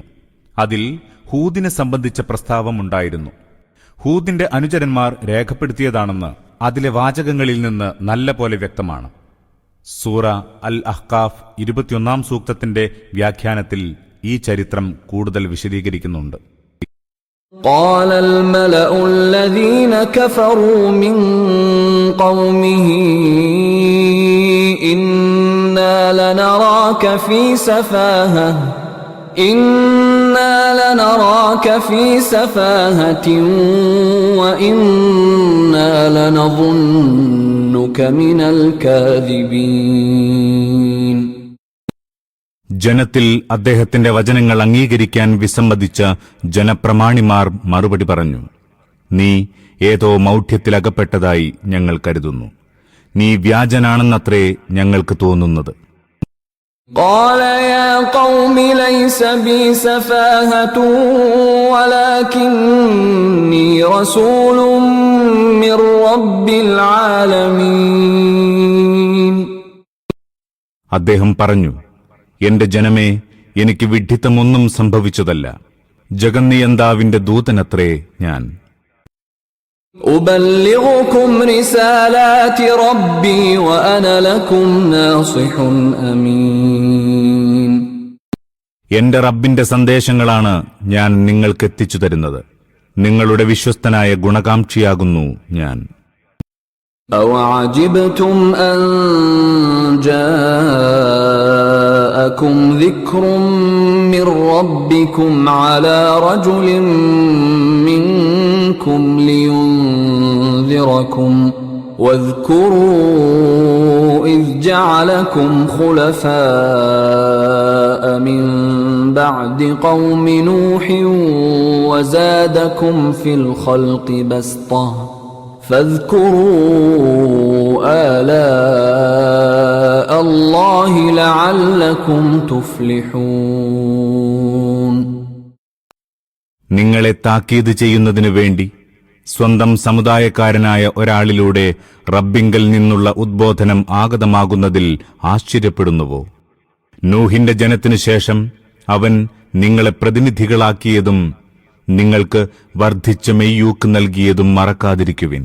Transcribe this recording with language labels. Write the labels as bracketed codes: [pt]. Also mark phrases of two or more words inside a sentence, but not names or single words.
[ml] അതിൽ ഹൂദിനെ സംബന്ധിച്ച പ്രസ്താവമുണ്ടായിരുന്നു. ഹൂദിന്റെ അനുചരന്മാർ രേഖപ്പെടുത്തിയതാണെന്ന് അതിലെ വാചകങ്ങളിൽ നിന്ന് നല്ല പോലെ വ്യക്തമാണ്. സൂറ അൽ അഹ്കാഫ് 21 സൂക്തത്തിന്റെ വ്യാഖ്യാനത്തിൽ ഈ ചരിത്രം കൂടുതൽ വിശദീകരിക്കുന്നുണ്ട്. [ar] قال الملأ الذين كفروا من قومه إنا لنراك في سفاهة وإنا لنظنك من الكاذبين. [ml] ജനത്തിൽ അദ്ദേഹത്തിന്റെ വചനങ്ങൾ അംഗീകരിക്കാൻ വിസമ്മതിച്ച ജനപ്രമാണിമാർ മറുപടി പറഞ്ഞു, നീ ഏതോ മൗഢ്യത്തിലകപ്പെട്ടതായി ഞങ്ങൾ കരുതുന്നു. നീ വ്യാജനാണെന്നത്രേ ഞങ്ങൾക്ക് തോന്നുന്നത്. [ar] قال يا قوم ليس بي سفاهة ولكني رسول من رب العالمين. [ml] അദ്ദേഹം പറഞ്ഞു, എന്റെ ജനമേ, എനിക്ക് വിഡ്ഢിത്തമൊന്നും സംഭവിച്ചതല്ല. ജഗന്നിയന്താവിന്റെ ദൂതനത്രേ ഞാൻ. [ar] أبلغكم رسالات ربي وأنا لكم ناصح أمين. [ml] എന്റെ റബ്ബിന്റെ സന്ദേശങ്ങളാണ് ഞാൻ നിങ്ങൾക്ക് എത്തിച്ചു തരുന്നത്. നിങ്ങളുടെ വിശ്വസ്തനായ ഗുണകാംക്ഷിയാകുന്നു ഞാൻ. [ar] أوعجبتم أن جاءكم ذكر من ربكم على رجل منكم لينذركم واذكروا إذ جعلكم خلفاء من بعد قوم نوح وزادكم في الخلق بسطة فاذكروا آلاء الله لعلكم تفلحون. [ml] നിങ്ങളെ താക്കീത് ചെയ്യുന്നതിനു വേണ്ടി സ്വന്തം സമുദായക്കാരനായ ഒരാളിലൂടെ റബ്ബിങ്കൽ നിന്നുള്ള ഉദ്ബോധനം ആഗതമാകുന്നതിൽ ആശ്ചര്യപ്പെടുന്നുവോ? നൂഹിന്റെ ജനത്തിനു ശേഷം അവൻ നിങ്ങളെ പ്രതിനിധികളാക്കിയതും നിങ്ങൾക്ക് വർദ്ധിച്ച മെയ്യൂക്ക് നൽകിയതും മറക്കാതിരിക്കുവിൻ.